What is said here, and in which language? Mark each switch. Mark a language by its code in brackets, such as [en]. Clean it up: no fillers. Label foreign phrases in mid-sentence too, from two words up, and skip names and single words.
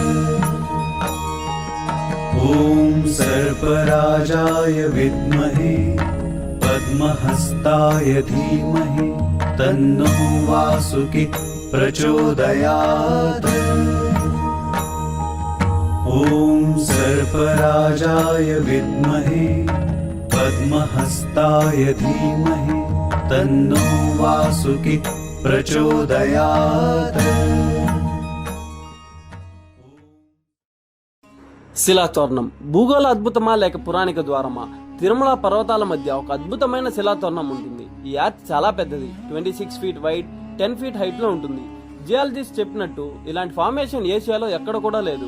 [sa] ॐ सर्पराजाय विद्महे पद्महस्ताय धीमहि तन्नो वासुकी प्रचोदयात् ॐ सर्पराजाय विद्महे पद्महस्ताय धीमहि तन्नो वासुकी प्रचोदयात् [te] శిలాతోరణం భూగోళ అద్భుతమా లేక పురాణిక ద్వారమా? తిరుమల పర్వతాల మధ్య ఒక అద్భుతమైన శిలాతోరణం ఉంటుంది. ఈ యార్చ్ చాలా పెద్దది, 26 [en] feet wide, [te] 10 [en] feet height [te] లో ఉంటుంది. జియాలజిస్ట్ చెప్పినట్టు ఇలాంటి ఫార్మేషన్ ఏషియాలో ఎక్కడ కూడా లేదు.